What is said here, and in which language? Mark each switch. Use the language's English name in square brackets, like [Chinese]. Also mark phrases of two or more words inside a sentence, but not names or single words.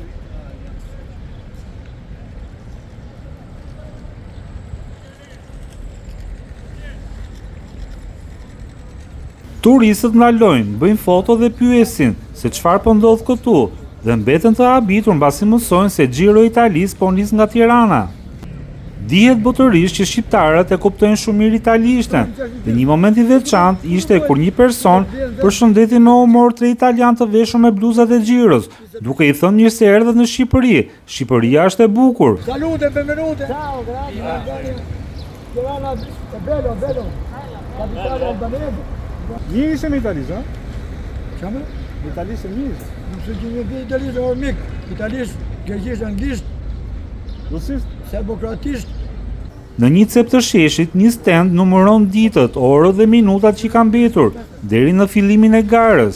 [Albanian] Turistët ndalojnë, bëjnë foto dhe pyesin se çfarë po ndodh këtu dhe mbeten të habitur mbasi mësojnë se Giro Italisë po nis nga Tirana. Dihet botërisht që shqiptarët e kuptojnë shumë mirë italishtën dhe një moment i veçantë ishte kur një person përshëndeti me humor tre italianë të veshur me bluzat e Giros, duke i thënë mirë se erdhët në Shqipëri. Shqipëria është e bukur. [Italian] Salute, benvenute. Ciao, grazie. Tirana è bello, bello. Capitale albanese. [Albanian] Njëse me italisë, a? Çfarë? Italisë njëse. Nëse gjë italisë ormik, italisë, greqisht, anglisht, Rusisht? serbokratisht. Në një cep të sheshit, një stend numëron ditët, orët dhe minutat që kanë mbetur, deri në fillimin e garës.